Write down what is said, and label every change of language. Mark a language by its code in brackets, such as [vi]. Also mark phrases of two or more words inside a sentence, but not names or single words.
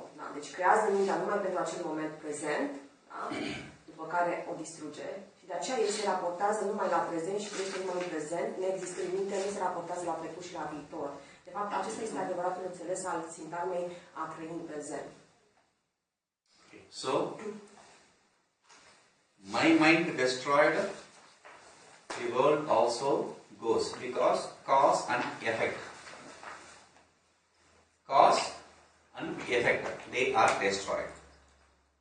[ro] Da? Deci creează mintea numai pentru acel moment prezent, da? După care o distruge și de aceea el se raportează numai la prezent și crește numai în prezent, neexistând minte, nu se raportează la trecut și la viitor. De fapt, acesta este adevăratul înțeles al sintagmei a trăi în prezent. [en] Okay. So, my mind destroyed, the world also goes, because cause and effect. Cause and effect, they are destroyed.